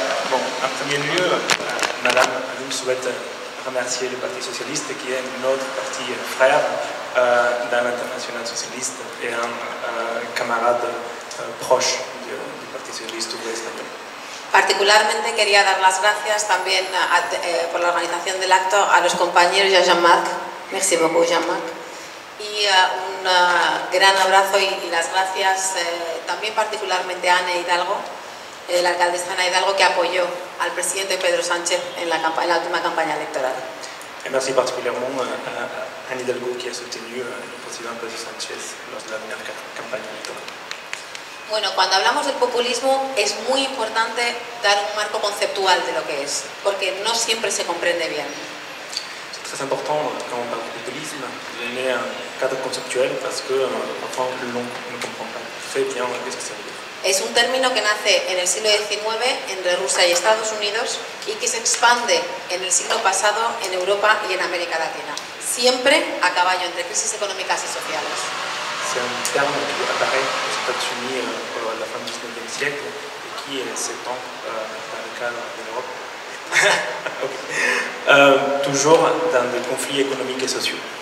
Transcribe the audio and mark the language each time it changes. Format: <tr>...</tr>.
<fr>Bon, en premier lieu, Madame Jaloul souhaite remercier le Parti Socialiste qui est notre parti frère dans l'Internationale Socialiste et un camarade proche du Parti Socialiste español.</fr> <es>Particularmente quería dar las gracias también por la organización del acto a los compañeros y a Jean-Marc.</es> <fr>Merci beaucoup, Jean-Marc.</fr> <es>Y un gran abrazo y las gracias también particularmente a Ana Hidalgo, la alcaldesa Ana Hidalgo, que apoyó al presidente Pedro Sánchez en la última campaña electoral.</es> <fr>Et merci particulièrement à Anne Hidalgo qui a soutenu le président Pedro Sánchez lors de la dernière campagne électorale.</fr> <es>Bueno, cuando hablamos del populismo es muy importante dar un marco conceptual de lo que es, porque no siempre se comprende bien.</es> <fr>C'est très important quand on parle de populisme de donner un cadre conceptuel parce que parfois l'on ne comprend pas très bien ce que ça veut dire.</fr> <es>Es un término que nace en el siglo XIX entre Rusia y Estados Unidos y que se expande en el siglo pasado en Europa y en América Latina, siempre a caballo entre crisis económicas y sociales.</es> <fr>C'est un terme qui apparaît aux États-Unis à la fin du 19e siècle et qui s'étend dans le cadre de l'Europe. Toujours dans des conflits économiques et sociaux.</fr>